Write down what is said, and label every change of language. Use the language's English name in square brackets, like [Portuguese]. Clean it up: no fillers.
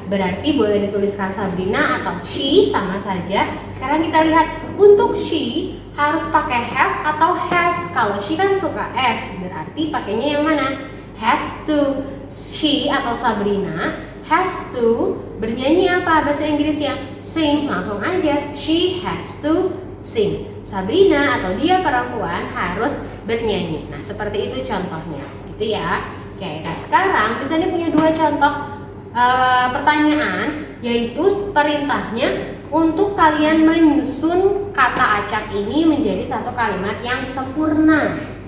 [Indonesian] Berarti boleh dituliskan Sabrina atau she, sama saja. Sekarang kita lihat, untuk she harus pakai have atau has. Kalau she kan suka s, berarti pakainya yang mana? [English] Has to. [Indonesian] She atau Sabrina [English] has to [Indonesian] bernyanyi apa bahasa Inggrisnya? [English] Sing. [Indonesian] Langsung aja, [English] she has to sing. [Indonesian] Sabrina atau dia perempuan harus bernyanyi. Nah, seperti itu contohnya, gitu ya. Oke, nah sekarang misalnya punya 2 contoh pertanyaan, yaitu perintahnya untuk kalian menyusun kata acak ini menjadi satu kalimat yang sempurna.